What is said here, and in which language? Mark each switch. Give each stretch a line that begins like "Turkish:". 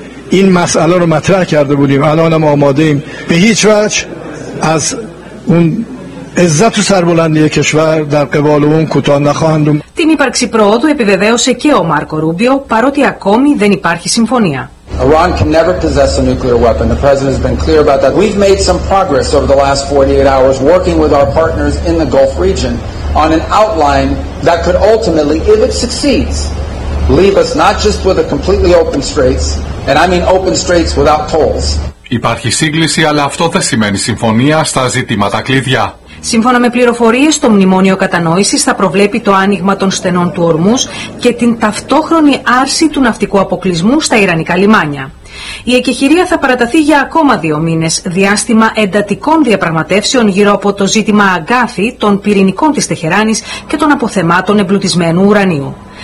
Persian: این مسئله رو مطرح کرده بودیم الان هم آماده ایم به هیچ وجه از اون عزت و سربلندی کشور در قبال اون کوتاه نخواهند بود
Greek: την ύπαρξη προόδου επιβεβαίωσε και ο Μάρκο Ρούμπιο, παρότι ακόμη δεν υπάρχει συμφωνία.
English: Iran can never possess a nuclear weapon. The president has been clear about that. We've made some progress over the last 48 hours working with our partners in the Gulf region on an outline that could ultimately, if it succeeds, leave us not just with a completely open straits. And I mean open streets without tolls.
Greek: Υπάρχει σύγκληση, αλλά αυτό δεν σημαίνει συμφωνία στα ζητήματα κλειδιά. Σύμφωνα με πληροφορίες, το μνημόνιο κατανόησης θα προβλέπει το άνοιγμα των στενών του Ορμούς και την ταυτόχρονη άρση του ναυτικού αποκλεισμού στα ιρανικά λιμάνια. Η εκεχηρία θα παραταθεί για ακόμα δύο μήνες, διάστημα εντατικών διαπραγματεύσεων γύρω από το ζήτημα αγκάθι των πυρηνικών της Τεχεράνης και των αποθεμάτων εμπλουτισμένου ουρανίου.